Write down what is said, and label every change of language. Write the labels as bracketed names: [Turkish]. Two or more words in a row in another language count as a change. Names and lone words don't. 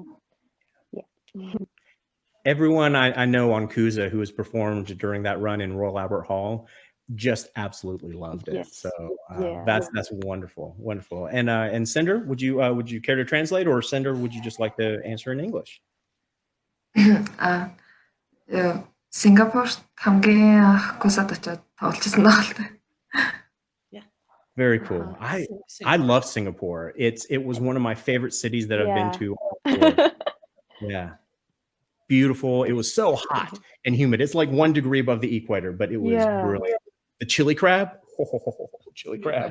[English] Yeah. Everyone I know on Kusa who has performed during that run in Royal Albert Hall just absolutely loved it. So that's wonderful, wonderful. And Cinder, would you care to translate, or Cinder, would you just like to answer in English? [Mongolian] Сингапурт хамгийн гусад очоод тоглолцсон байна. [English] Very cool. I love Singapore. It was one of my favorite cities that I've been to. Yeah. Beautiful. It was so hot and humid. It's like 1 degree above the equator, but it was brilliant. The chili crab. Chili crab.